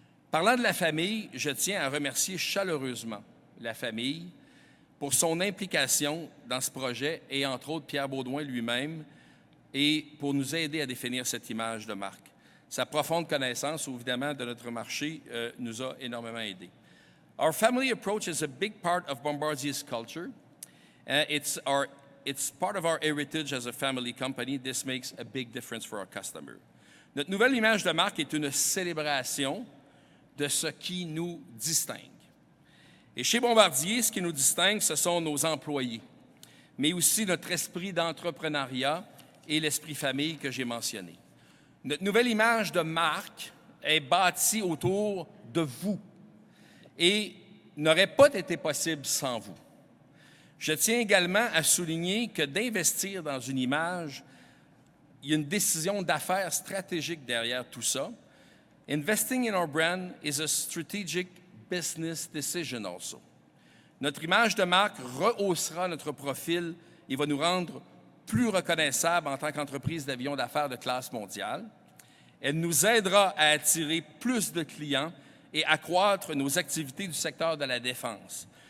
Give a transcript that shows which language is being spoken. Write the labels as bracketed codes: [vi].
[fr] Parlant de la famille, je tiens à remercier chaleureusement la famille pour son implication dans ce projet et entre autres Pierre Beaudoin lui-même et pour nous aider à définir cette image de marque. Sa profonde connaissance, évidemment, de notre marché nous a énormément aidés. [en] Our family approach is a big part of Bombardier's culture. It's part of our heritage as a family company. This makes a big difference for our customer. [fr] Notre nouvelle image de marque est une célébration de ce qui nous distingue. Et chez Bombardier, ce qui nous distingue, ce sont nos employés, mais aussi notre esprit d'entrepreneuriat et l'esprit famille que j'ai mentionné. Notre nouvelle image de marque est bâtie autour de vous et n'aurait pas été possible sans vous. Je tiens également à souligner que d'investir dans une image, il y a une décision d'affaires stratégique derrière tout ça. [en] Investing in our brand is a strategic business decision also. [fr] Notre image de marque rehaussera notre profil et va nous rendre plus reconnaissables en tant qu'entreprise d'avions d'affaires de classe mondiale. Elle nous aidera à attirer plus de clients et accroître nos activités du secteur de la défense.